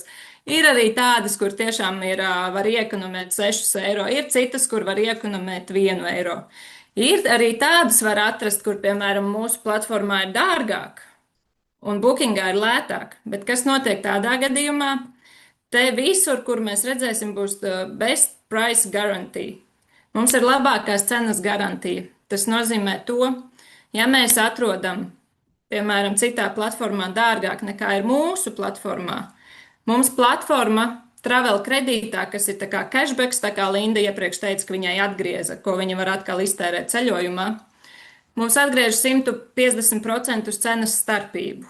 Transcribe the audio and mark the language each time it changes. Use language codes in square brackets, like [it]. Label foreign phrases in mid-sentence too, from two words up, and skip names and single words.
[lv] Ir arī tādas, kur tiešām var iekonomēt 6 eiro. Ir citas, kur var iekonomēt 1 eiro. Ir arī tādas var atrast, kur, piemēram, mūsu platformā ir dārgāk un bookingā ir lētāk. Bet kas notiek tādā gadījumā? Te visur, kur mēs redzēsim, būs [en] best price guarantee. [lv] Mums ir labākās cenas garantija. Tas nozīmē to, ja mēs atrodam, piemēram, citā platformā dārgāk nekā ir mūsu platformā, mums platforma Travel kredītā, kas ir tā kā cashbacks, tā kā Linda iepriekš teica, ka viņai atgrieza, ko viņa var atkal iztērēt ceļojumā, mums atgriež 150% cenas starpību.